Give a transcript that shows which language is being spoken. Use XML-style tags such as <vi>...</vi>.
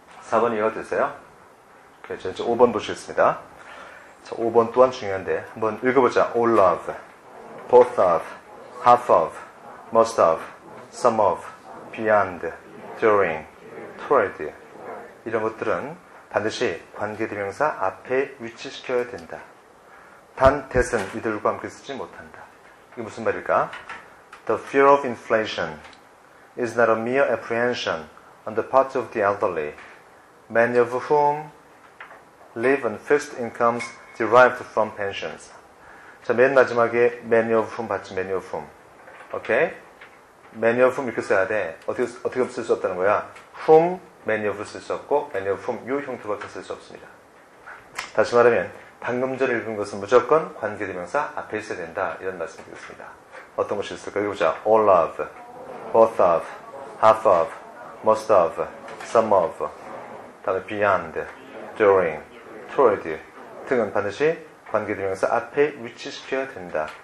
<ko>4번 이해가 되세요? 오케이, 자, 이제 5번 보시겠습니다. 자, 5번 또한 중요한데 한번 읽어보자.</ko> <en>all of, both of, half of, most of, some of, beyond, during, toward</en> <ko>이런 것들은 반드시 관계대명사 앞에 위치시켜야 된다. 단 that은 이들과 함께 쓰지 못한다. 이게 무슨 말일까?</ko> <en>The fear of inflation is not a mere apprehension on the part of the elderly, many of whom live on fixed incomes derived from pensions.</en> <ko>자, 맨 마지막에</ko> <en>many of whom</en> <ko>받지,</ko> <en>many of whom.</en> <ko>오케이? many of whom 이렇게 써야 돼. 어떻게 쓸 수 없다는 거야? whom, many of를 쓸 수 없고, many of whom, 요 형태밖에 쓸 수 없습니다. 다시 말하면, 방금 전에 읽은 것은 무조건 관계대명사 앞에 있어야 된다. 이런 말씀 드리겠습니다. 어떤 것이 있을까? 여기 보자.</ko> <en>all of, both of, half of, most of, some of,</en> <ko>다음에</ko> <en>beyond, during, toward</en> <ko>등은 반드시 관계대명사 앞에 위치시켜야 된다.</ko>